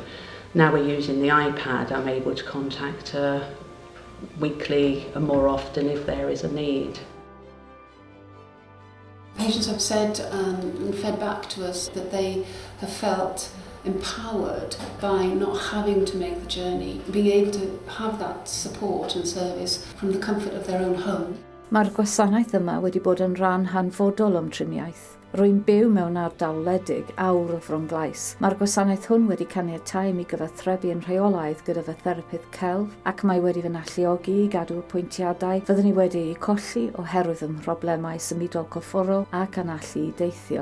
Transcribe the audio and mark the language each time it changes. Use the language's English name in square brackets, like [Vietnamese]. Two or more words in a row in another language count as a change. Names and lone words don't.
[English] Now we're using the iPad, I'm able to contact her weekly and more often if there is a need. Patients have said and fed back to us that they have felt empowered by not having to make the journey, being able to have that support and service from the comfort of their own home. [Welsh] Mae'r gwasanaeth yma wedi bod yn rhan hanfodol o'm triniaeth. Rwy'n byw mewn ardal wledig awr o Fronglais. Mae'r gwasanaeth hwn wedi caniatáu mi gyfathrebu yn rheolaidd gyda fy therapydd celf ac mae wedi fy alluogi I gadw pwyntiadau fyddwn ni wedi eu colli oherwydd ym mhroblemau symudol corfforol ac anallu I deithio.